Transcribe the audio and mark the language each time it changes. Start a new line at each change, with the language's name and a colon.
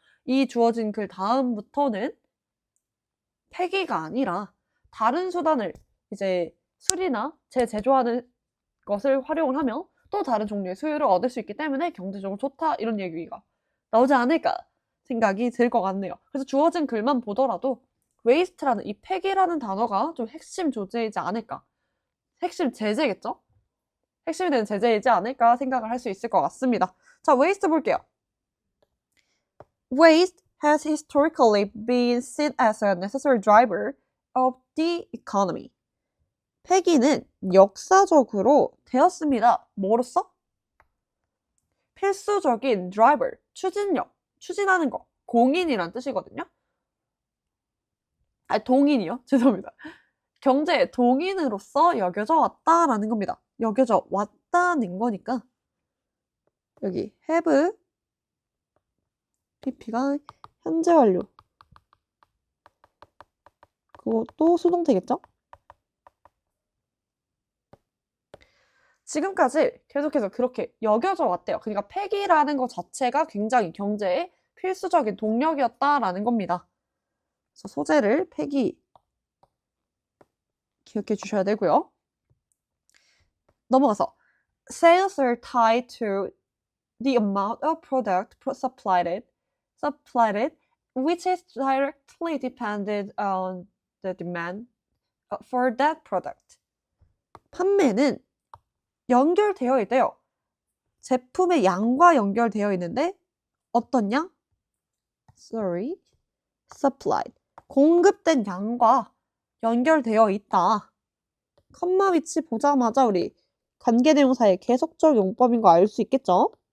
Korean: 이 주어진 글 다음부터는 폐기가 아니라 다른 수단을 이제 수리나 재제조하는 것을 활용을 하면 또 다른 종류의 수요를 얻을 수 있기 때문에 경제적으로 좋다 이런 얘기가 나오지 않을까 생각이 들 것 같네요. 그래서 주어진 글만 보더라도 waste라는 이 폐기라는 단어가 좀 핵심 조제이지 않을까. 핵심 제재겠죠? 핵심이 되는 제재이지 않을까 생각을 할 수 있을 것 같습니다. 자, waste 볼게요.
English: Waste has historically been seen as a necessary driver of the economy.
Korean: 폐기는 역사적으로 되었습니다. 뭐로써? 필수적인 driver, 추진력, 추진하는 거, 공인이란 뜻이거든요. 동인이요? 죄송합니다. 경제의 동인으로서 여겨져 왔다라는 겁니다. 여겨져 왔다는 거니까 여기 have pp가 현재 완료. 그것도 수동태겠죠? 지금까지 계속해서 그렇게 여겨져 왔대요. 그러니까 폐기라는 것 자체가 굉장히 경제의 필수적인 동력이었다라는 겁니다. 그래서 소재를 폐기 기억해 주셔야 되고요.
English: 넘어가서 sales are tied to the amount of product supplied, which is directly dependent on the demand for that product.
Korean: 판매는 연결되어 있대요. 제품의 양과 연결되어 있는데 어떤 양?
English: supplied.
Korean: 공급된 양과 연결되어 있다. 컴마 위치 보자마자 우리 관계대명사의 계속적 용법인 거 알 수 있겠죠?